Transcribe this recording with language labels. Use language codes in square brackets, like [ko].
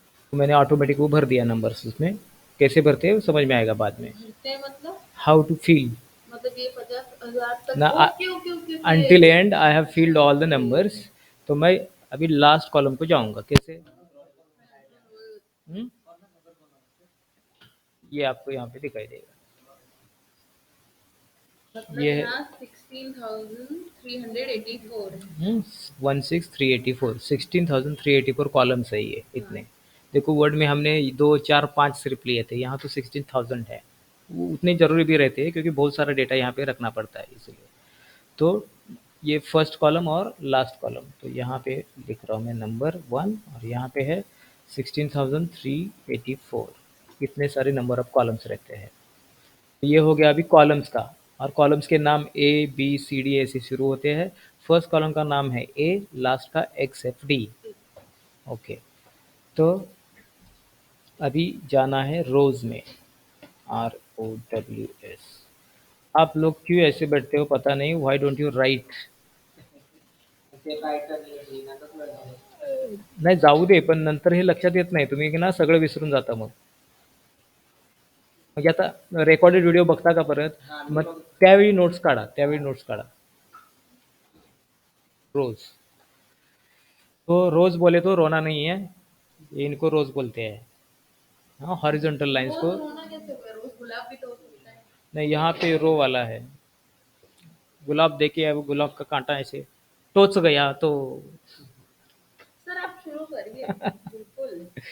[hi] तो मैंने ऑटोमेटिक वो भर दिया नंबर्स, उसमें कैसे भरते हैं समझ में आएगा बाद में। भरते हैं मतलब [en] how to fill [hi] मतलब ये 50,000 तक ना, [en] Okay okay okay until end I have filled all the numbers। [hi] तो मैं अभी लास्ट कॉलम को जाऊंगा कैसे? हम्म? ये आपको यहाँ पे दिखाई देगा, मतलब ये है यहाँ 16,384 16,384, 16,384 कॉलम्स है ये इतने। देखो वर्ड में हमने 2 4 5 सिर्फ लिए थे, यहाँ तो 16,000 है। वो उतने ज़रूरी भी रहते हैं क्योंकि बहुत सारा डेटा यहाँ पे रखना पड़ता है इसलिए। तो ये फर्स्ट कॉलम और लास्ट कॉलम, तो यहाँ पे लिख रहा हूँ मैं नंबर 1 और यहाँ पे है 16,384, इतने सारे [en] number of columns [hi] रहते हैं। तो ये हो गया अभी कॉलम्स का, और कॉलम्स के नाम ए बी सी डी ऐसे शुरू होते हैं। फर्स्ट कॉलम का नाम है ए, लास्ट का एक्स एफ डी, ओके। तो अभी जाना है रोज में, ROWS। आप लोग क्यों ऐसे बैठते हो पता नहीं, [en] Why don't you write? [mr] नाही जाऊ दे, पण नंतर हे लक्षात येत नाही, तुम्ही ना सगळं विसरून जाता मग. म्हणजे आता रेकॉर्डेड व्हिडिओ बघता का परत, मग त्यावेळी नोट्स काढा, त्यावेळी नोट्स काढा रोज। [hi] तो रोज बोले तो रोना नहीं है, ये इनको रोज बोलते हैं। हाँ, हॉरिजॉन्टल लाइंस रोज को। रोना कैसे होगा? रोज गुलाब भी तो हो सकता है। नहीं, यहाँ पे रो वाला है। गुलाब देखिए, अब गुलाब का कांटा ऐसे टोच गया तो। सर आप शुरू करिए। बिल्कुल।